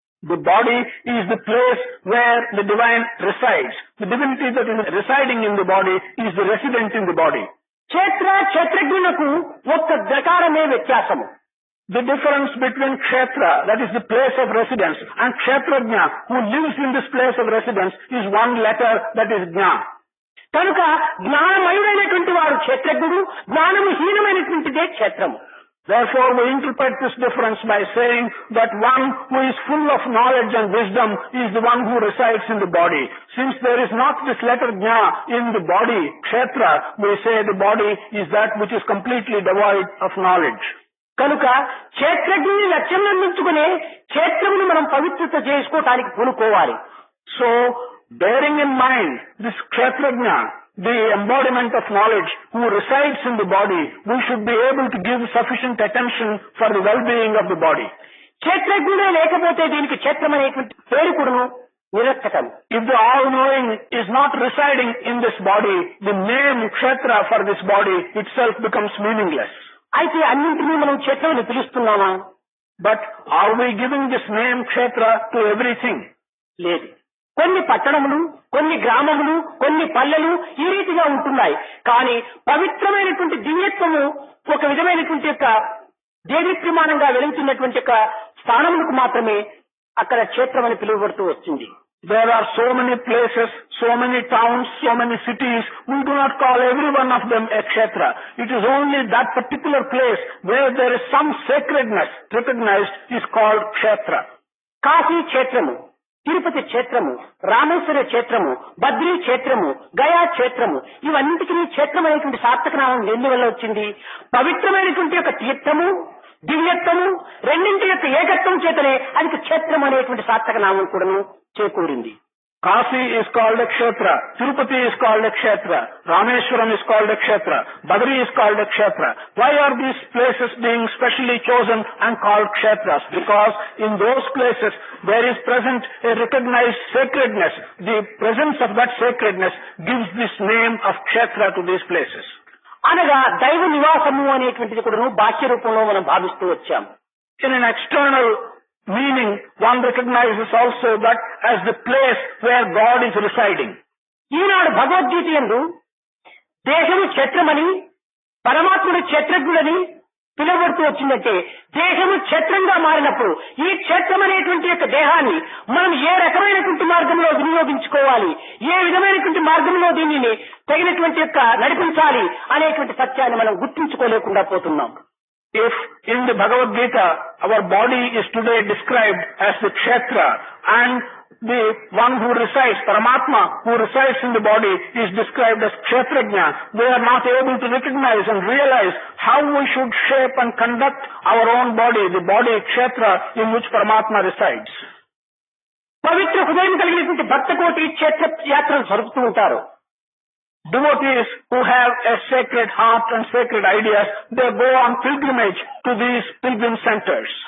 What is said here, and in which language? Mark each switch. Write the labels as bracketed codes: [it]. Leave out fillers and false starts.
[en] The body is the place where the divine resides. The divinity that is residing in the body is the resident in the body. [te] క్షేత్రజ్ఞులకు ఒక్క ప్రకారమే వ్యత్యాసము. [en] The difference between kshetra, that is the place of residence, and kshetrajna, who lives in this place of residence, is one letter, that is jna. [te] కనుక జ్ఞానమయుడైనటువంటి వాడు క్షేత్రజ్ఞుడు, జ్ఞానము హీనమైనటువంటిదే క్షేత్రము. [en] Therefore, we interpret this difference by saying that one who is full of knowledge and wisdom is the one who resides in the body. Since there is not this letter jna in the body, kshetra, we say the body is that which is completely devoid of knowledge. [te] కనుక క్షేత్రజ్ఞుని లక్ష్యం అందించుకునే క్షేత్రమును మనం పవిత్రత చేసుకోవటానికి పూనుకోవాలి. [en] So, bearing in mind this kshetrajna, the embodiment of knowledge who resides in the body, we should be able to give sufficient attention for the well-being of the body. [te] క్షేత్రజ్ఞుడే లేకపోతే దీనికి క్షేత్రం అనేటువంటి పేరు కూడాను నిరర్థకం. [en] If the all-knowing is not residing in this body, the name kshetra for this body itself becomes meaningless. [te] అయితే అన్నింటినీ మనం క్షేత్రమని పిలుస్తున్నామా? [en] But are we giving this name kshetra to everything? [te] లేదు. కొన్ని పట్టణములు, కొన్ని గ్రామములు, కొన్ని పల్లెలు ఈ రీతిగా ఉంటున్నాయి. కానీ పవిత్రమైనటువంటి దివ్యత్వము ఒక విధమైనటువంటి యొక్క దేదీప్యమానంగా వెలుగుతున్నటువంటి యొక్క స్థానములకు మాత్రమే అక్కడ క్షేత్రం అని పిలువబడుతూ వస్తుంది. [en] There are so many places, so many towns, so many cities. We do not call every one of them a kshetra. It is only that particular place where there is some sacredness recognized is called kshetra. [te] Kashi క్షేత్రము, తిరుపతి క్షేత్రము, రామేశ్వర క్షేత్రము, బద్రీ క్షేత్రము, గయా క్షేత్రము, ఇవన్నిటికీ క్షేత్రం అనేటువంటి సార్థక నామం ఎందువల్ల వచ్చింది? పవిత్రమైనటువంటి యొక్క తీర్థము, దివ్యత్వము రెండింటి యొక్క ఏకత్వం చేతనే అది క్షేత్రం అనేటువంటి సార్థక నామం కూడాను చేకూరింది. [en] Kasi is called a kshetra, Tirupati is called a kshetra, Rameshwaram is called a kshetra, Badri is called a kshetra. Why are these places being specially chosen and called kshetras? Because in those places there is present a recognized sacredness. The presence of that sacredness gives this name of kshetra to these places. [te] అనగా దైవ నివాసము అనేటువంటిది కూడా బాహ్య రూపంలో మనం భావిస్తూ వచ్చాం. [en] In an external meaning, one recognizes also that as the place where God is residing. [te] ఈనాడు భగవద్గీత యందు దేశము క్షేత్రమని, పరమాత్ముడు క్షేత్రజ్ఞుడని పిలువబడుతూ వచ్చిందంటే దేశము క్షేత్రంగా మారినప్పుడు ఈ క్షేత్రం అనేటువంటి యొక్క దేహాన్ని మనం ఏ రకమైనటువంటి మార్గంలో వినియోగించుకోవాలి, ఏ విధమైనటువంటి మార్గంలో దీనిని తగినటువంటి యొక్క నడిపించాలి అనేటువంటి సత్యాన్ని మనం గుర్తించుకోలేకుండా పోతున్నాం. [en] If in the Bhagavad Gita our body is today described as the kshetra and the one who resides, Paramatma, who resides in the body is described as kshetrajna, we are not able to recognize and realize how we should shape and conduct our own body, the body kshetra in which Paramatma resides. [te] పవిత్ర హృదయం కలిగినటువంటి భక్తకోటి క్షేత్ర యాత్రలు జరుపుతూ ఉంటారు. [en] Devotees who have a sacred heart and sacred ideas, they go on pilgrimage to these pilgrim centers.